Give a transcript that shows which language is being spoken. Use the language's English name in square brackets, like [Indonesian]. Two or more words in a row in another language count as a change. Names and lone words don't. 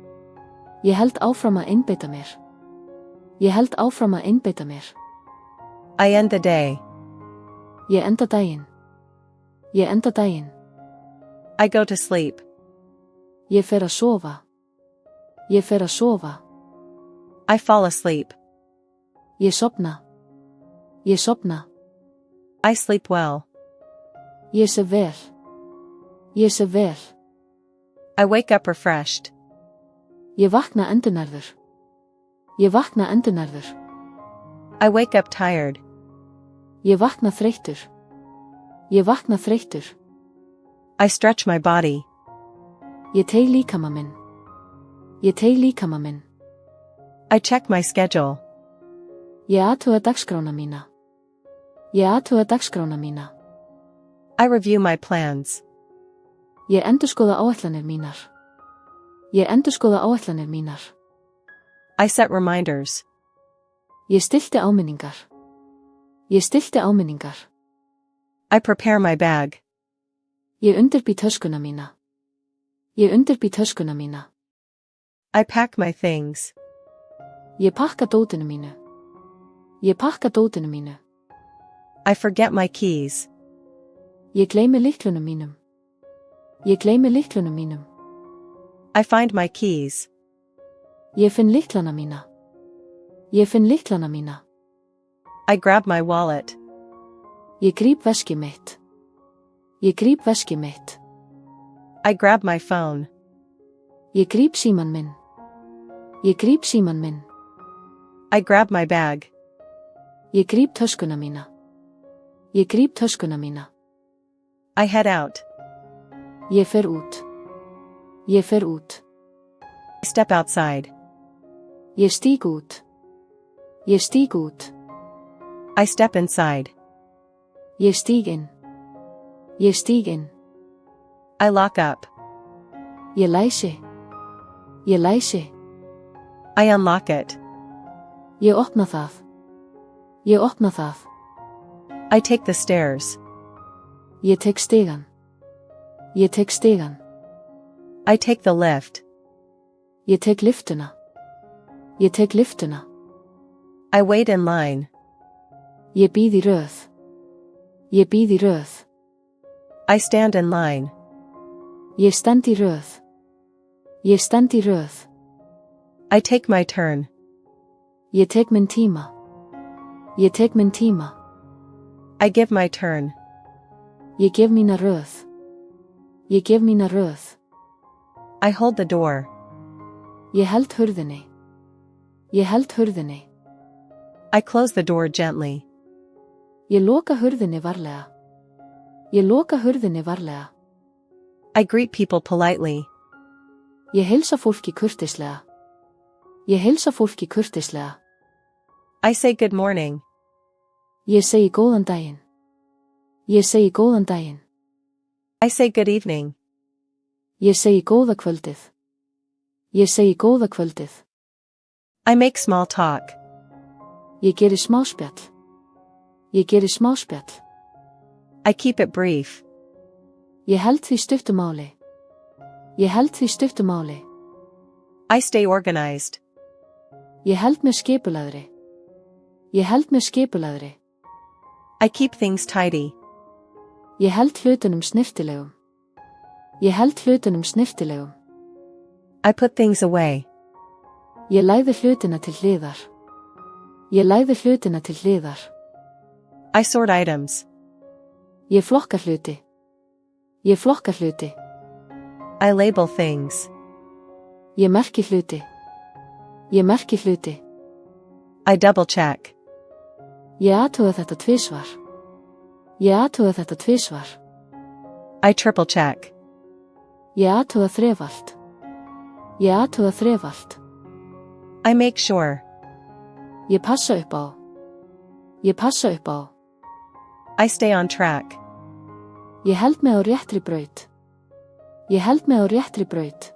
[Icelandic] Ég held áfram að einbeita mér. Ég held áfram að einbeita mér. [English] I end the day. [Icelandic] Ég enda daginn. Ég enda daginn. [English] I go to sleep. [Icelandic] Ég fer að sofa. Ég fer að sofa. [English] I fall asleep. [Icelandic] Ég sofna. Ég sofna. [English] I sleep well. [Icelandic] Ég sef vel. Ég sef vel. [English] I wake up refreshed. [Icelandic] Ég vakna endurnærður. Ég vakna endurnærður. [English] I wake up tired. [Icelandic] Ég vakna þreyttur. Ég vakna þreyttur. [English] I stretch my body. [Icelandic] Ég teyg líkama minn. Ég teyg líkama minn. [English] I check my schedule. [Icelandic] Ég athuga dagskrána mína. Ég athuga dagskrána mína. [English] I review my plans. [Icelandic] Ég endurskoða áætlanir mínar. Ég endurskoða áætlanir mínar. [English] I set reminders. [Icelandic] Ég stillti áminningar. Ég stillti áminningar. [English] I prepare my bag. [Icelandic] Ég undirbý töskuna mína. Ég undirbý töskuna mína. [English] I pack my things. [Icelandic] Ég pakka dótinu mínu. Ég pakka dótinu mínu. [English] I forget my keys. [Icelandic] Ég gleymi lyklunum mínum. Ég gleymi lyklunum mínum. [English] I find my keys. [Icelandic] Ég finn lyklana mína. Ég finn lyklana mína. [English] I grab my wallet. [Icelandic] Ég gríp veskið mitt. Ég gríp veskið mitt. [English] I grab my phone. [Icelandic] Ég gríp síman minn. Ég gríp síman minn. [English] I grab my bag. [Icelandic] Ég gríp töskuna mína. Ég gríp töskuna mína. [English] I head out. [Icelandic] Ég fer út. Ég fer út. [English] I step outside. [Icelandic] Ég stíg út. Ég stíg út. [English] I step inside. [Icelandic] Ég stíg inn. Ég stíg inn. [English] I lock up. [Icelandic] Ég læsi. Ég læsi. [English] I unlock it. [Icelandic] Ég opna það. Ég opna það. [English] I take the stairs. [Icelandic] Ég tek stigan. Ég tek stigan. [English] I take the lift. [Icelandic] Ég tek liftuna. Ég tek liftuna. [English] I wait in line. [Icelandic] Ég bíð í röð. Ég bíð í röð. [English] I stand in line. [Icelandic] Ég stend í röð. Ég stend í röð. [English] I take my turn. [Icelandic] Ég tek minn tíma. Ég tek minn tíma. [English] I give my turn. [Icelandic] Ég gef mína röð. Ég gef mína röð. [English] I hold the door. [Icelandic] Ég held hurðinni. Ég held hurðinni. [English] I close the door gently. [Icelandic] Ég loka hurðinni varlega. Ég loka hurðinni varlega. [English] I greet people politely. [Icelandic] Ég heilsa fólki kurteislega. Ég heilsa fólki kurteislega. [English] I say good morning. [Icelandic] Ég segi góðan daginn. Ég segi góðan daginn. [English] I say good evening. [Icelandic] Ég segi góða kvöldið. Ég segi góða kvöldið. [English] I make small talk. [Icelandic] Ég geri smáspjall. Ég geri smáspjall. [English] I keep it brief. [Icelandic] Ég held því stuttu máli. Ég held því stuttu máli. [English] I stay organized. [Icelandic] Ég held mér skipulagðri. Ég held mér skipulagðri. [English] I keep things tidy. [Icelandic] Ég held hlutunum snyrtilegum. Ég held hlutunum snyrtilegum. [English] I put things away. [Icelandic] Ég læði hlutina til hliðar. Ég læði hlutina til hliðar. [English] I sort items. [Icelandic] Ég flokka hluti. Ég flokka hluti. [English] I label things. [Icelandic] Ég merki hluti. Ég merki hluti. [English] I double check. [Icelandic] Ég athuga þetta tvisvar. Ég athuga þetta tvisvar. [English] I triple check. [Icelandic] Ég athuga þrefalt. Ég athuga þrefalt. [English] I make sure. [Icelandic] Ég passa upp á. Ég passa upp á. [English] I stay on track. [Icelandic] Ég held mig á réttri braut. Ég held mig á réttri braut.